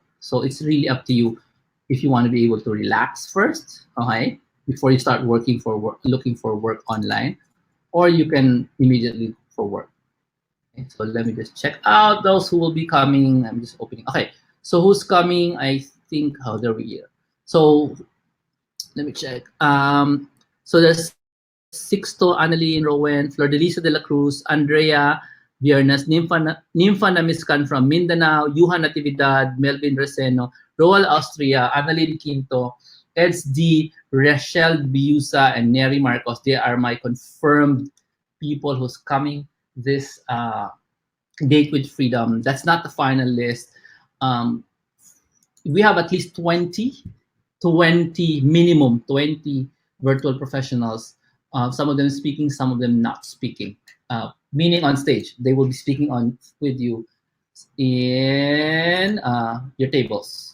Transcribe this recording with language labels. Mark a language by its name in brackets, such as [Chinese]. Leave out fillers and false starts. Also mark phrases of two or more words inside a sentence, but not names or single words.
[English] So it's really up to you if you want to be able to relax first, okay, before you start looking for work online, or you can immediately look for work. So let me just check out those who will be coming. I'm just opening. Okay, so who's coming? I think, oh, there we are. So let me check. So there's Sixto, Annalyn, Rowan, Flor de Lisa de la Cruz, Andrea, Viernes, Nympha Namiscan from Mindanao, Yuhan Natividad, Melvin Reseno, Roel Austria, Annalyn Quinto, Eds D, Rachel Biusa, and Neri Marcos. They are my confirmed people who's coming this Date with Freedom. That's not the final list. Um, we have at least 20 minimum 20 virtual professionals. Some of them speaking, some of them not speaking. Meaning on stage, they will be speaking on with you in your tables.